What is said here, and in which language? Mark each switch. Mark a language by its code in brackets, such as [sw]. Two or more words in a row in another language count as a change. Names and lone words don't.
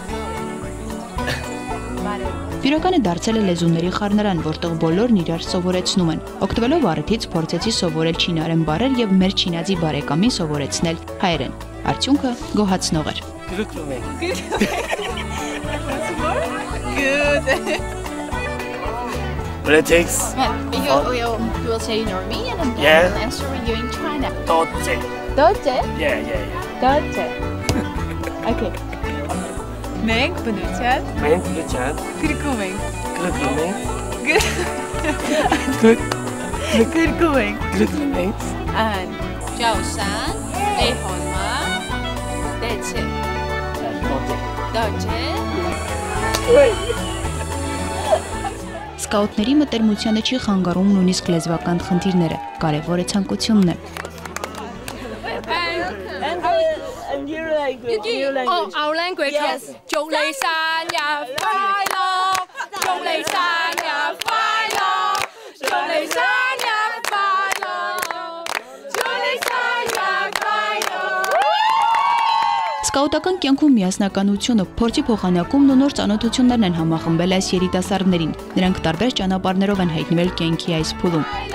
[hy] Վիրականը դարձել է լեզուների խառնարան, որտեղ բոլորն իրար սովորեցնում են։ Օգտվելով առիթից փորձեցի սովորել չինարեն բառեր եւ մեր չինացի բարեկամին սովորեցնել հայերեն։ Արդյունքը գոհացնող էր։ [en] Good. But it takes... You will say in Armenian and then I'll answer you in China. Doce. Doce? Yeah. Doce. [hy] Okay. Մենք բնության Մենք բնության գրկում ենք։ գրկում ենք Գրկում ենք։ գրկում ենք Ան Ջաուսան, Էհոնմա, Դեցե։ Doce. Դա չէ։ Սկաուտների մտերմությանը չի խանգարում նույնիսկ լեզվական խնդիրները, կարևոր է ցանկությունն է։ [en] Oh, our language. Yes. [hy] Սկաուտական կյանքում միասնականությունը, փորձի փոխանակումն ու նոր ծանոթություններն են համախմբել այս երիտասարդներին։ Նրանք տարբեր ճանապարհներով են հայտնվել կյանքի այս փուլում։